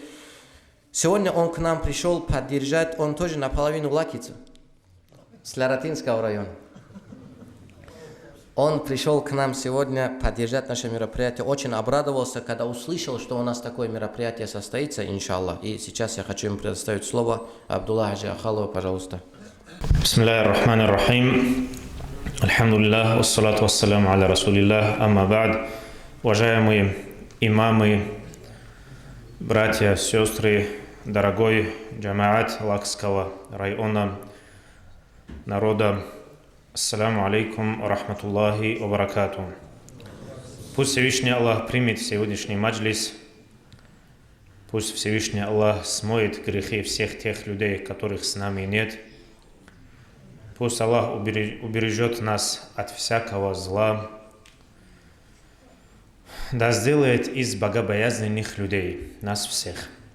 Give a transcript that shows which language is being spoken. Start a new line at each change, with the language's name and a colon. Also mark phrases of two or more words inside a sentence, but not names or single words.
Russian: Сегодня он к нам пришел поддержать, он тоже наполовину лакица, с Ларатинского района. Он пришел к нам сегодня поддержать наше мероприятие. Очень обрадовался, когда услышал, что у нас такое мероприятие состоится, иншаллах. И сейчас я хочу ему предоставить слово Абдулла Хаджи Ахалова, пожалуйста.
Arabic: بسم الله الرحمن الرحيم. الحمد لله والصلاة والسلام على رسول الله أما بعد.
Russian: Уважаемые имамы, братья, сестры, дорогой джамаат Лакского района, народа,
Arabic: السلام عليكم ورحمة الله وبركاته.
Russian: Пусть Всевышний Аллах примет сегодняшний маджлис. Пусть Всевышний Аллах смоет грехи всех тех людей, которых с нами нет. Пусть Аллах убережет нас от всякого зла. Да сделает из богобоязненных людей нас всех.